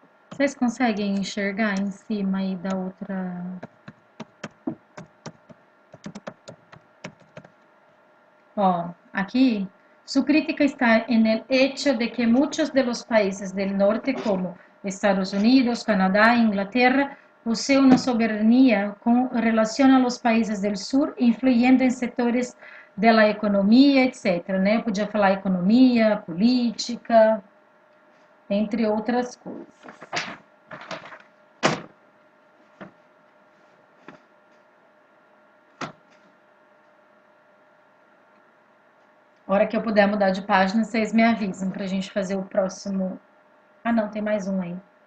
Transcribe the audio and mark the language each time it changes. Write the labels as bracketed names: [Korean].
[Portuguese] Vocês conseguem enxergar em cima aí da outra... Ó, aqui, [Spanish] su crítica está en el hecho de que muchos de los países del norte, como Estados Unidos, Canadá e Inglaterra, posee una soberanía con relación a los países del sur, influyendo en setores de la economia, etc. [Portuguese] Né? Eu podia falar economia, política, entre outras coisas. A hora que eu puder mudar de página, vocês me avisam pra gente fazer o próximo. Ah, não, tem mais um aí.